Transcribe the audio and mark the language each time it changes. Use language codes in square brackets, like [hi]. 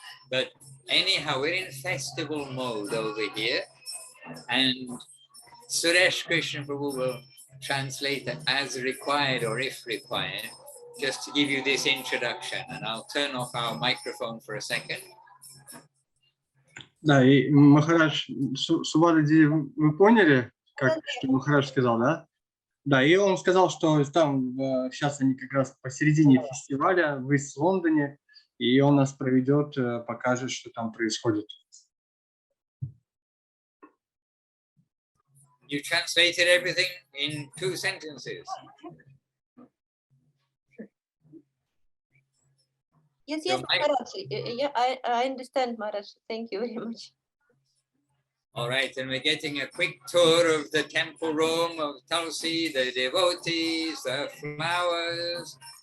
[en] But anyhow, we're in festival mode over here, and Suresh Krishna Prabhu will translate it as required or if required, just to give you this introduction. And I'll turn off our microphone for a second. [ru] Да, и Махарадж, Субхадади, вы поняли, как что Махарадж сказал, да? Да, и он сказал, что там сейчас они как раз посередине фестиваля в Ист-Лондоне, и он нас проведет, покажет, что там происходит. [en] You translated everything in 2 sentences. Yes, yes, Maharaj. I understand, Maharaj. Thank you very much. All right, and we're getting a quick tour of the temple room of Tulsi, the devotees, the flowers.